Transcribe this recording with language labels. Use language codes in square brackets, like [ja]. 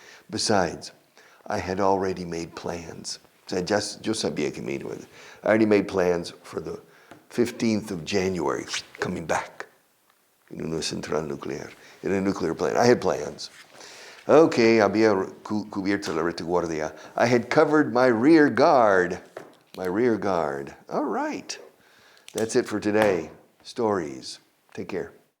[en] Besides, I had already made plans. [es] Yo sabía que me iba. [en] I already made plans for the 15th of January, coming back in [es] una central nuclear, [en] in a nuclear plant. I had plans. [es] Okay, había cubierto la retaguardia. [en] I had covered my rear guard. All right. That's it for today. Stories. Take care.